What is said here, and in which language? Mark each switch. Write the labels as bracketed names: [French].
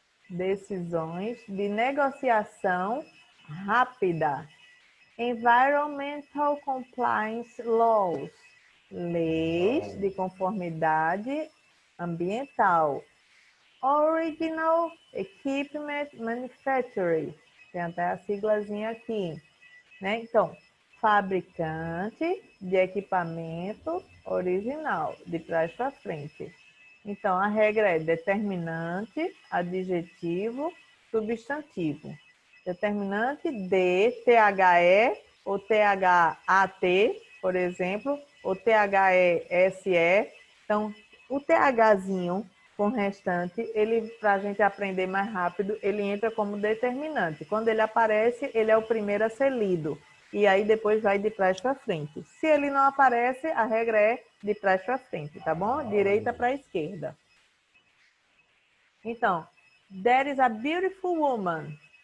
[Portuguese] Decisões de negociação rápida. [English] Environmental compliance laws. [Portuguese] Leis de conformidade ambiental. [English] Original Equipment Manufacturing. [Portuguese] Tem até a siglazinha aqui, né? Então, fabricante de equipamento original, de trás para frente. Então, a regra é determinante, adjetivo, substantivo. Determinante de, THE ou THAT, por exemplo, ou THESE. Então, o THzinho com restante, ele, para a gente aprender mais rápido, ele entra como determinante. Quando ele aparece, ele é o primeiro a ser lido. E aí depois vai de trás para frente. Se ele não aparece, a regra é de trás para frente, tá bom? Direita para esquerda. Então, [English] there is a beautiful woman.